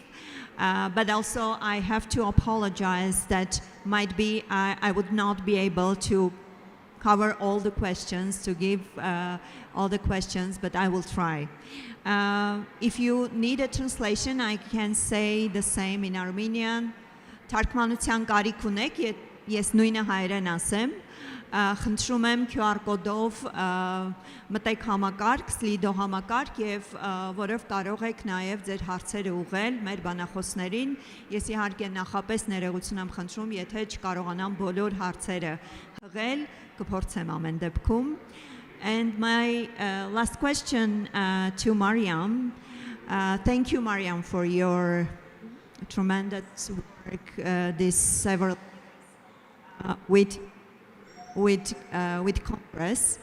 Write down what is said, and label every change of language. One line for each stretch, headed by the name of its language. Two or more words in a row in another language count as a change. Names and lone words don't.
English: But also I have to apologize that might be I would not be able to cover all the questions, to give all the questions, but I will try. If you need a translation, I can say the same in Armenian.
Armenian: Թարգմանության կարիք ունեք, ես նույնը հայերեն ասեմ, խնդրում եմ QR կոդով մտեք համակարգ, Slido համակարգ, եւ որով կարող եք նաեւ ձեր հարցերը ուղղել մեր բանախոսներին։ Ես իհարկե նախապես ներողություն եմ խնդրում, եթե չկարողանամ բոլոր հարցերը հղել, կփորձեմ ամեն դեպքում։
English: And my last question to Mariam. Thank you, Mariam, for your tremendous work this several with Congress.